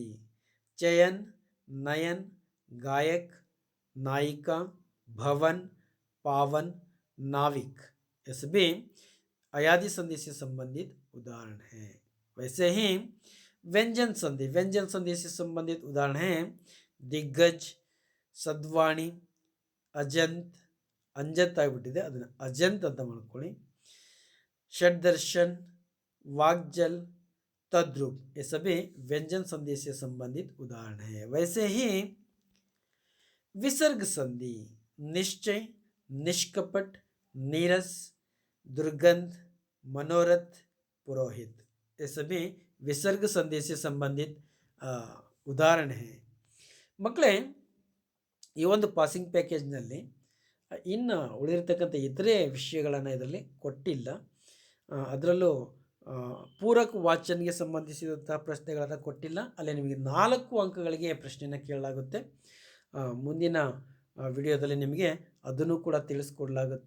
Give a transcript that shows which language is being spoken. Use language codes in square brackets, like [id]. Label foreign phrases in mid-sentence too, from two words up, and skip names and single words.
[hi] चयन, नयन, गायक, नायिका, भवन, पावन, नाविक. ये सभी अयादि संधि से संबंधित उदाहरण हैं. वैसे ही व्यंजन संधि. व्यंजन संधि से संबंधित उदाहरण हैं दिग्गज, सद्वाणी, अजंत. [kn] अंजत ಆಗಿಬಿಟ್ಟಿದೆ, ಅದನ್ನು ಅಜಂತ್ ಅಂತ ಮಾಡ್ಕೊಳ್ಳಿ. [hi] षड्दर्शन, वाग्जल, तद्रुप. ये सभी व्यंजन संधि से संबंधित उदाहरण हैं. वैसे ही विसर्ग संधि. निश्चय, निष्कपट, नीरस, दुर्गंध, मनोरथ, पुरोहित. ये सभी विसर्ग संधि से संबंधित उदाहरण हैं. [kn] ಮಕ್ಕಳೇ, ಈ ಒಂದು ಪಾಸಿಂಗ್ ಪ್ಯಾಕೇಜ್ನಲ್ಲಿ ಇನ್ನು ಉಳಿದಿರ್ತಕ್ಕಂಥ ಇತರೆ ವಿಷಯಗಳನ್ನು ಇದರಲ್ಲಿ ಕೊಟ್ಟಿಲ್ಲ. ಅದರಲ್ಲೂ ಪೂರಕ ವಾಚನ್ಗೆ ಸಂಬಂಧಿಸಿದಂತಹ ಪ್ರಶ್ನೆಗಳನ್ನು ಕೊಟ್ಟಿಲ್ಲ. ಅಲ್ಲಿ ನಿಮಗೆ 4 ಅಂಕಗಳಿಗೆ ಪ್ರಶ್ನೆಯನ್ನು ಕೇಳಲಾಗುತ್ತೆ. ಮುಂದಿನ ವಿಡಿಯೋದಲ್ಲಿ ನಿಮಗೆ ಅದನ್ನು ಕೂಡ ತಿಳಿಸ್ಕೊಡಲಾಗುತ್ತೆ.